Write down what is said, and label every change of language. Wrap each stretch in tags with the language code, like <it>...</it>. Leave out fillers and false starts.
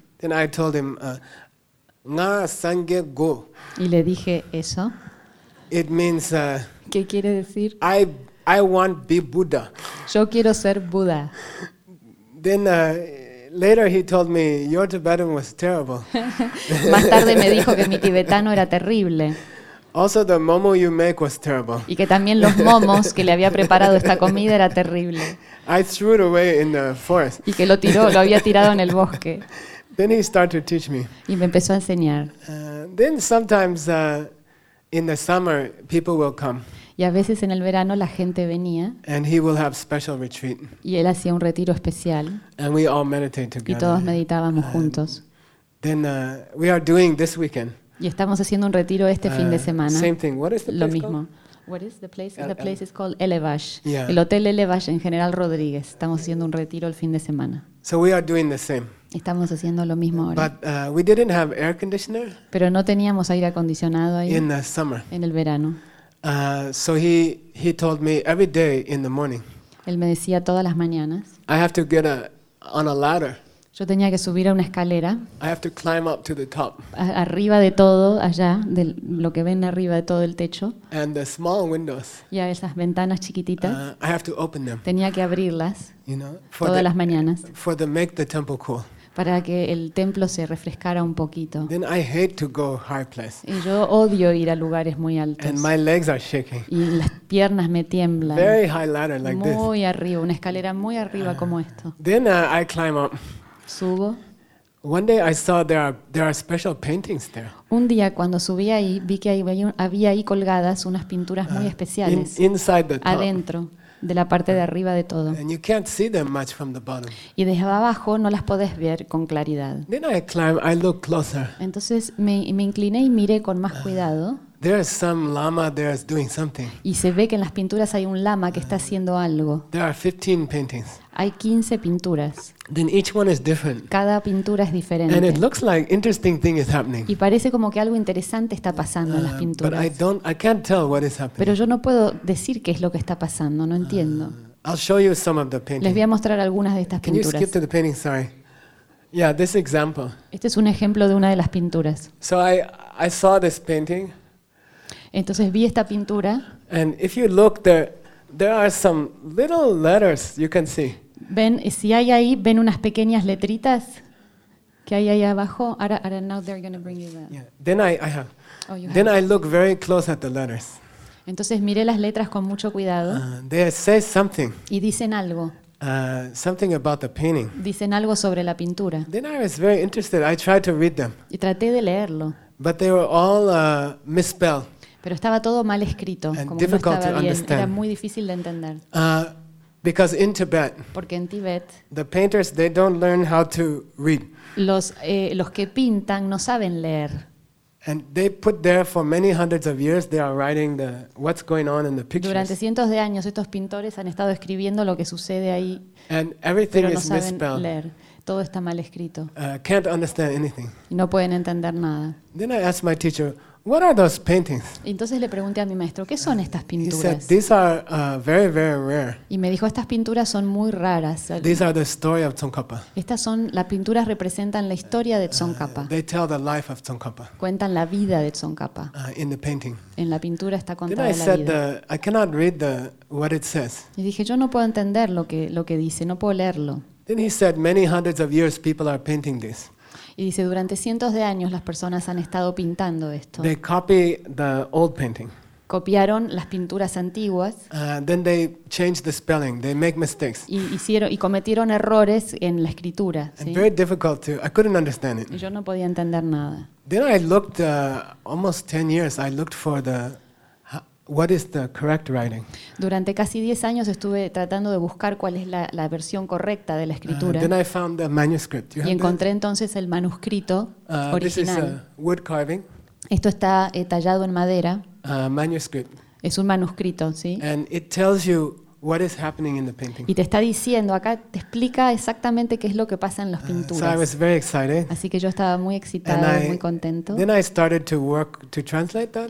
<en>Then I told him,</en> <bo>Nga sangye go.</bo> <es>Y le dije eso.</es> <en>It means.</en> <es>¿Qué quiere decir?</es> <en>I want be Buddha.</en> <es>Yo quiero ser Buda.</es> <en>Then later he told me your Tibetan was terrible.</en> <es>Más tarde me dijo que mi tibetano era terrible.</es> <en>Also the momo you make was terrible.</en> <es>Y que también los momos que le había preparado esta comida era terrible.</es> <en>I threw it away in the forest.</en> <es>Y que lo había tirado en el bosque.</es> <en>Then he started to teach me.</en> <es>Y me empezó a enseñar.</es> <en>Then sometimes in the summer people will come.</en> <es>Y a veces en el verano la gente venía.</es> <en>And he will have special retreat.</en> <es>Y él hacía un retiro especial.</es> <en>And we all meditate together.</en> <es>Y todos meditábamos juntos.</es> <en>Then we are doing this weekend.</en> <es>Y estamos haciendo un retiro este fin de semana.</es> <en>Same thing. What is the</en> <es>lo mismo.</es> <en>Called? What is the place? The place is called Elevash. Yeah.</en> <es>El hotel Elevash en General Rodríguez. Estamos haciendo un retiro el fin de semana.</es> <en>So we are doing the same.</en> <es>Estamos haciendo lo mismo ahora.</es> <en>But we didn't have air conditioner.</en> <es>Pero no teníamos aire acondicionado ahí.</es> <en>In the summer.</en> <es>En el verano.</es> <en>So he told me every day in the morning.</en> <es>Él me decía todas las mañanas.</es> <en>I have to get on a ladder.</en> <es>Yo tenía que subir a una escalera.</es> <en>I have to climb up to the top.</en> <es>Arriba de todo, allá, de lo que ven arriba de todo el techo.</es> <en>And the small windows.</en> <es>Y a esas ventanas chiquititas.</es> <en>I have to open them.</en> <es>Tenía que abrirlas,</es> <en>you know,</en> <es>todas las mañanas.</es> <en>For the make the temple cool.</en> <es>Para que el templo se refrescara un poquito.</es> <en>Then I hate to go high place.</en> <es>Y yo odio ir a lugares muy altos.</es> <en>And my legs are shaking.</en> <es>Y las piernas me tiemblan.</es> <en>Very high ladder like</en> <es>muy</es> <en>this.</en> <es>Arriba, una escalera muy arriba como esto.</es> <en>Then I climb up.</en> <es>Subo.</es> <en>One day I saw there are special paintings there.</en> <es>Un día cuando subí ahí vi que había ahí colgadas unas pinturas muy especiales.</es> <en>Inside the top.</en> <es>Adentro de la parte de arriba de todo.</es> <en>And you can't see them much from the bottom.</en> <es>Y desde abajo no las podés ver con claridad.</es> <en>Then I climb, I look closer.</en> <es>Entonces me incliné y miré con más cuidado.</es> <en>There is some lama there is doing something.</en> <es>Y se ve que en las pinturas hay un lama que está haciendo algo.</es> <en>There are 15 paintings.</en> <es>Hay 15 pinturas.</es> <en>Then each one is different.</en> <es>Cada pintura es diferente.</es> <en>And it looks like interesting thing is happening.</en> <es>Y parece como que algo interesante está pasando en las pinturas.</es> <en>But I can't tell what is happening.</en> <es>Pero yo no puedo decir qué es lo que está pasando, no entiendo.</es> <en>I'll show you some of the paintings.</en> <es>Les voy a mostrar algunas de estas</es> <en>pinturas. Can you skip to the painting, sorry? Yeah, this example.</en> <es>Este es un ejemplo de una de las pinturas.</es> <en>So I saw this painting.</en> <es>Entonces vi esta pintura.</es> <en>And if you look there are some little letters you can see.</en> <es>Ven, si hay ahí, ven unas pequeñas letritas que hay ahí abajo.</es> <en>Ahora, now they're gonna bring you that. Yeah. Then I have. Oh, then have. I look very close at the letters.</en> <es>Entonces miré las letras con mucho cuidado.</es> <en>They say something.</en> <es>Y dicen algo.</es> <en>Something about the painting.</en> <es>Dicen algo sobre la pintura.</es> <en>Then I was very interested. I tried to read them.</en> <es>Y traté de leerlo.</es> <en>But they were all misspelled.</en> <es>Pero estaba todo mal escrito,</es> <en>and</en> <es>como</es> <en>difficult</en> <es>no estaba</es> <en>to</en> <es>bien.</es> <en>Understand.</en> <es>Era muy difícil de entender.</es> <en>Because in Tibet,</en> <es>porque en Tibet,</es> <en>the painters they don't learn how to read.</en> <es>Los que pintan no saben leer.</es> <en>And they put there for many hundreds of years, they are writing the what's going on in the pictures.</en> <es>Durante cientos de años estos pintores han estado escribiendo lo que sucede ahí.</es> <en>And everything</en> <es>pero</es> <en>is misspelled.</en> <es>Leer. Todo está mal escrito.</es> <en>Can't understand anything.</en> <es>No pueden entender nada.</es> <en>Then I asked my teacher, what are those paintings?</en> <es>Entonces le pregunté a mi maestro, ¿qué son estas pinturas?</es> <en>He said, these are very, very rare.</en> <es>Y me dijo, estas pinturas son muy raras.</es> <en>These are the story of Tsongkhapa.</en> <es>Estas son las pinturas representan la historia de Tsongkhapa.</es> <en>They tell the life of Tsongkhapa.</en> <es>Cuentan la vida de Tsongkhapa.</es> <en>In the painting.</en> <es>En la pintura está contada</es> <en>then I said</en> <es>vida.</es> <en>I cannot read the what it says.</en> <es>Y dije, yo no puedo entender lo que dice, no puedo leerlo.</es> <en>Then he said, many hundreds of years people are painting this.</en> <es>Y dice, durante cientos de años las personas han estado pintando esto.</es> <en>They copy the old painting.</en> <es>Copiaron las pinturas antiguas.</es> <en>Then they change the spelling. They make mistakes.</en> <es>Y cometieron errores en la escritura. ¿Sí?</es> <en>Very difficult to. I couldn't understand it.</en> <es>Y yo no podía entender nada.</es> <en>Then I looked almost 10 years. I looked for the what is the correct writing?</en> <es>Durante casi 10 años estuve tratando de buscar cuál es la versión correcta de la escritura.</es> <en>Then I found the manuscript.</en> <es>Y encontré entonces el manuscrito original.</es> <en>This is a wood carving.</en> <es>Esto está tallado en madera.</es> <en>Manuscript.</en> <es>Es un manuscrito, ¿sí?</es> <en>And it tells you what is happening in the painting.</en> <es>Y te está diciendo, acá te explica exactamente qué es lo que pasa en las pinturas.</es> <en>So I was very excited.</en> <es>Así que yo estaba muy excitado,</es> <en>and</en> <es>muy contento.</es> <en>Then I started to work to translate that.</en>